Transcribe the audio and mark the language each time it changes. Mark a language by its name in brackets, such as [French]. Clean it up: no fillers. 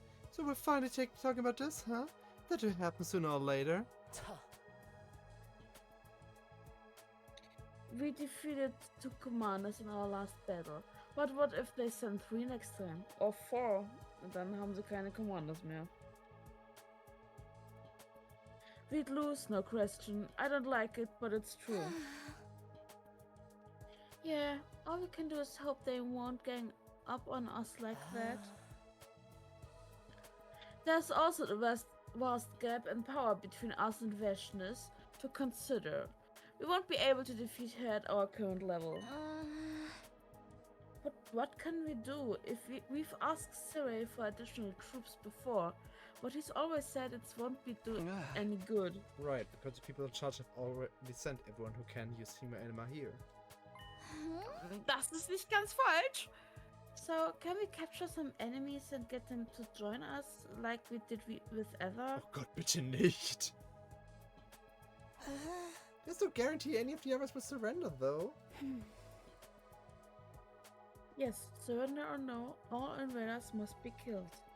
[English] So we're finally talking about this, huh? That will happen sooner or later. We defeated 2 commanders in our last battle. But what if they send 3 next time? Or 4? [German] Und dann haben sie keine commanders mehr. [English] We'd lose, no question. I don't like it, but it's true. Yeah, all we can do is hope they won't gang up on us like that. There's also the vast gap in power between us and Vashnis to consider. We won't be able to defeat her at our current level. But what can we do? If we've asked Siray for additional troops before, but he's always said it won't be do any good. Right, because the people in charge have already sent everyone who can use human anima here. [German] Das ist nicht ganz falsch. [English] So, can we capture some enemies and get them to join us like we did with Eva? [German] Oh Gott, bitte nicht! [English] There's no guarantee any of the others will surrender, though. Yes, surrender or no, all invaders must be killed.